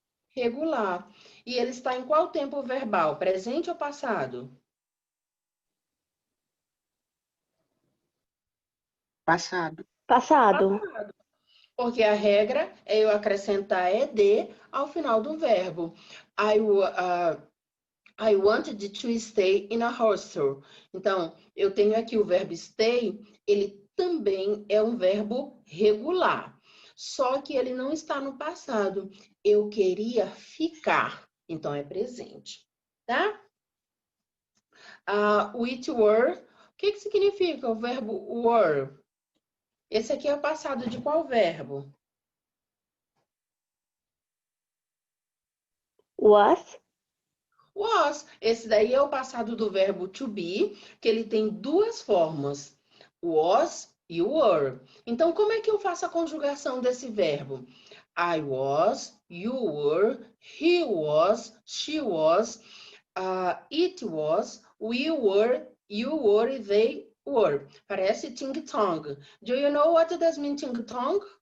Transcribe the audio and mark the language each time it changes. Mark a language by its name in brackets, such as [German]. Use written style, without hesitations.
[Portuguese] Regular. E ele está em qual tempo verbal? Presente ou passado? Passado. Passado. Porque a regra é eu acrescentar ED ao final do verbo. [English] I wanted to stay in a hostel. [Portuguese] Então, eu tenho aqui o verbo stay, ele também é um verbo regular. Só que ele não está no passado. Eu queria ficar. Então, é presente. Tá? [English] With were. [Portuguese] O que significa o verbo were? Esse aqui é o passado de qual verbo? [English] Was. Was. [Portuguese] Esse daí é o passado do verbo to be, que ele tem 2 formas. Was e were. Então, como é que eu faço a conjugação desse verbo? [English] I was, you were, he was, she was, it was, we were, you were, they were. [Portuguese] Parece ting-tong. [English] Do you know what does mean ting-tong?